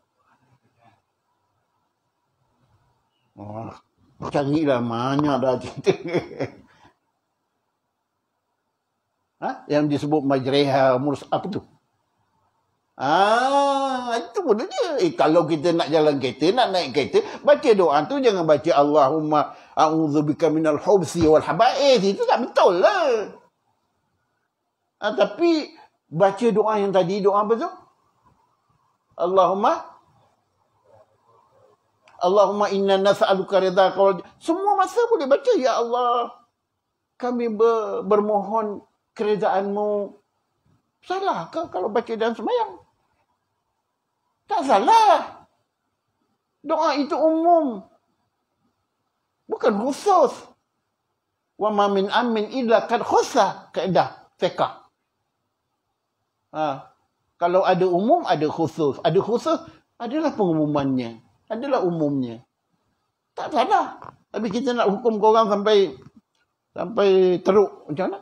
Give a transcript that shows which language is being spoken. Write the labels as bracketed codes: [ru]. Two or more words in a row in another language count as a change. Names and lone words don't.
[ms] Oh, carilah banyak dah cerita. Yang disebut majreha, apa tu? Itu pun dia. Kalau kita nak jalan kereta, nak naik kereta, baca doa tu jangan baca [ar] اللهم أعوذ بك من الخبث والخبائث. [ms] Itu tak betul lah. Tapi baca doa yang tadi, doa apa tu? [ar] اللهم إنا نسألك رضاك و [ms] semua masa boleh baca, ya Allah, kami bermohon keredaanmu. Salah ke kalau baca dalam sembahyang? Tak salah. Doa itu umum, bukan khusus. [ar] وما من عام إلا قد خص, kaedah fiqh. [ms] Kalau ada umum, ada khusus. Ada khusus adalah pengumumannya, adalah umumnya. Tak salah. Tapi kita nak hukum korang sampai teruk macam mana?